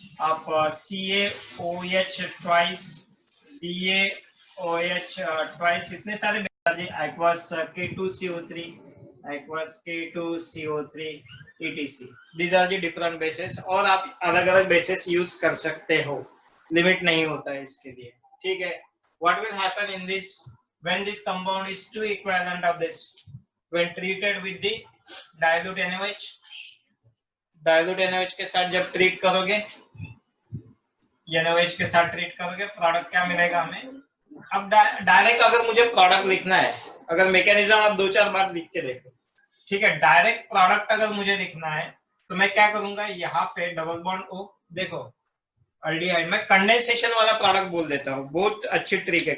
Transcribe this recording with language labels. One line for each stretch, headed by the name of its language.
Hindi: आप CaOH twice, DaOH twice, इतने सारे aqueous K2CO3, aqueous K2CO3 etc.
English: These are the different bases,
Hindi: और आप अलग अलग बेसिस यूज कर सकते हो, लिमिट नहीं होता है इसके लिए।
English: ठीक है, what will happen in this when this compound is two equivalent of this when treated with the dilute NaOH?
Hindi: dilute NaOH के साथ जब ट्रीट करोगे, NaOH के साथ ट्रीट करोगे, प्रोडक्ट क्या मिलेगा हमें? अब डायरेक्ट अगर मुझे प्रोडक्ट लिखना है, अगर मैकेनिज्म आप दो चार बार लिख के देखो, ठीक है, डायरेक्ट प्रोडक्ट अगर मुझे लिखना है तो मैं क्या करूंगा, यहाँ पे डबल बॉन्ड O, देखो अल्डिहाइड, मैं कंडेंसेशन वाला प्रोडक्ट बोल देता हूँ, बहुत अच्छी ट्रिक है।